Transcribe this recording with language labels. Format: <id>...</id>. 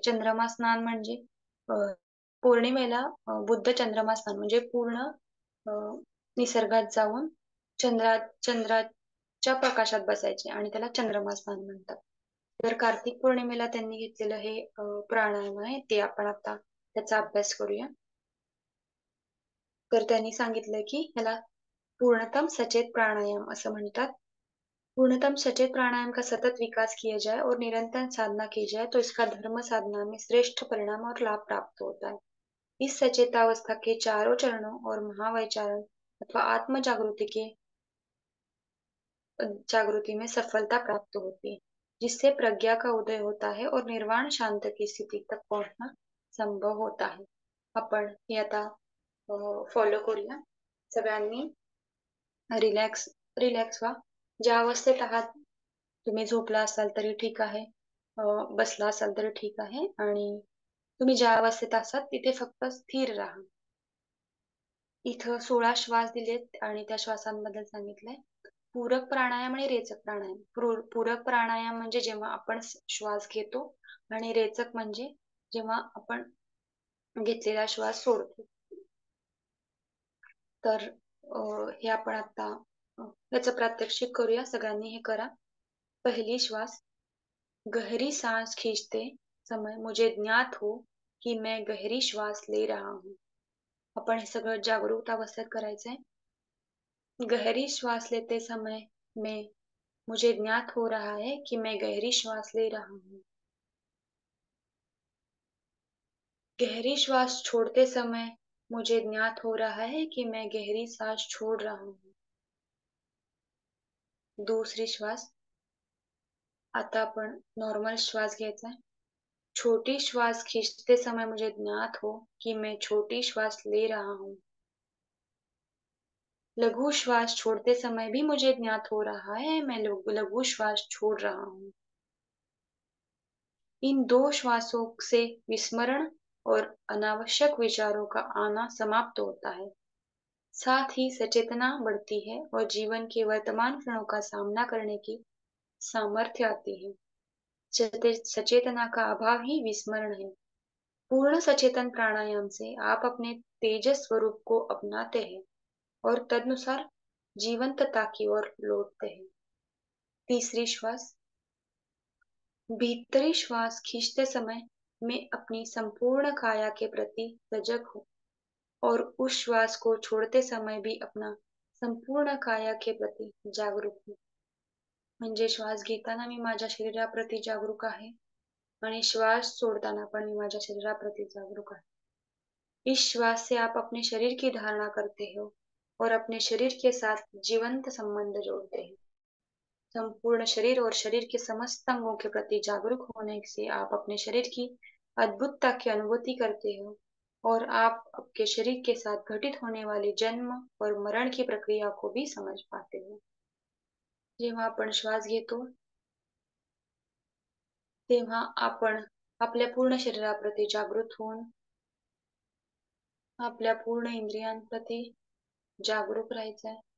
<mr>चंद्रमा स्नान म्हणजे अ, पौर्णिमेला बुद्ध चंद्रमा स्नान म्हणजे पूर्ण अ, निसर्गात जाऊन चंद्राच्या प्रकाशात बसायचे आणि त्याला चंद्रमा स्नान म्हणतात. तर कार्तिक पौर्णिमेला त्यांनी घेतलेलं हे प्राणायाम आहे ते आपण आता त्याचा अभ्यास करूया. तर त्यांनी सांगितलं की ह्याला पूर्णतम सचेत प्राणायाम असं म्हणतात.</mr> <hi>पूर्णतम सचेत प्राणायाम का सतत विकास किया जाए और निरंतर साधना की जाए तो इसका धर्म साधना में श्रेष्ठ परिणाम और लाभ प्राप्त होता है. इस सचेतावस्था के चारों चरणों और महावैचारण अथवा आत्म जागृति के जागृति में सफलता प्राप्त होती है, जिससे प्रज्ञा का उदय होता है और निर्वाण शांत की स्थिती तक पहुंचना संभव होता है.</hi> <mr>आपण हे आता फॉलो करूया. सगळ्यांनी रिलॅक्स रिलॅक्स व्हा. ज्या अवस्थेत आहात तुम्ही झोपला असाल तरी ठीक आहे. बसला असाल तरी ठीक आहे आणि तुम्ही ज्या अवस्थेत असाल तिथे फक्त स्थिर राहा. इथं 16 श्वास दिलेत आणि त्या श्वासांबद्दल सांगितलंय. पूरक प्राणायाम आणि रेचक प्राणायाम. पूरक प्राणायाम म्हणजे जेव्हा आपण श्वास घेतो आणि रेचक म्हणजे जेव्हा आपण घेतलेला श्वास सोडतो. तर हे आपण आता याचं प्रात्यक्षिक करूया. सगळ्यांनी हे करा. पहिली श्वास.</mr> <hi>गहरी सांस खींचते समय मुझे ज्ञात हो कि मैं गहरी श्वास ले रहा हूँ.</hi> <mr>आपण हे सगळं जागरूक अवस्थेत करायचंय.</mr> <hi>गहरी श्वास लेते समय में मुझे ज्ञात हो रहा है कि मैं गहरी श्वास ले रहा हूँ. गहरी श्वास छोड़ते समय मुझे ज्ञात हो रहा है कि मैं गहरी सांस छोड़ रहा हूँ. दूसरी श्वास.</hi> <mr>आता आपण नॉर्मल श्वास घ्यायचा है.</mr> <hi>छोटी श्वास खींचते समय मुझे ज्ञात हो कि मैं छोटी श्वास ले रहा हूँ. लघु श्वास छोड़ते समय भी मुझे ज्ञात हो रहा है मैं लघु श्वास छोड़ रहा हूँ. इन दो श्वासों से विस्मरण और अनावश्यक विचारों का आना समाप्त होता है. साथ ही सचेतना बढ़ती है और जीवन के वर्तमान क्षणों का सामना करने की सामर्थ्य आती है. सचेतना का अभाव ही विस्मरण है. पूर्ण सचेतन प्राणायाम से आप अपने तेजस स्वरूप को अपनाते हैं और तदनुसार जीवंतता की ओर लौटते हैं. तीसरी श्वास. भीतरी श्वास खींचते समय मैं अपनी संपूर्ण काया के प्रति सजग हूँ और उस श्वास को छोड़ते समय भी अपना संपूर्ण काया के प्रति जागरूक हूँ.</hi> <mr>म्हणजे श्वास घेताना मी माझ्या शरीराप्रती जागरूक आहे आणि श्वास सोडताना पण मी माझ्या शरीराप्रती जागरूक आहे.</mr> <hi>इस श्वास से आप अपने शरीर की धारणा करते हो और अपने शरीर के साथ जीवंत संबंध जोड़ते हैं. संपूर्ण शरीर और शरीर के समस्त अंगों के प्रति जागरूक होने से आप अपने शरीर की अद्भुतता की अनुभूति करते हो और आप आपके शरीर के साथ घटित होने वाली जन्म और मरण की प्रक्रिया को भी समझ पाते हो.</hi> <mr>जेव्हा आपण श्वास घेतो तेव्हा आपण आपल्या पूर्ण शरीराप्रती जागृत होऊन आपल्या पूर्ण इंद्रियांप्रती जागरूक राहायचंय.</mr>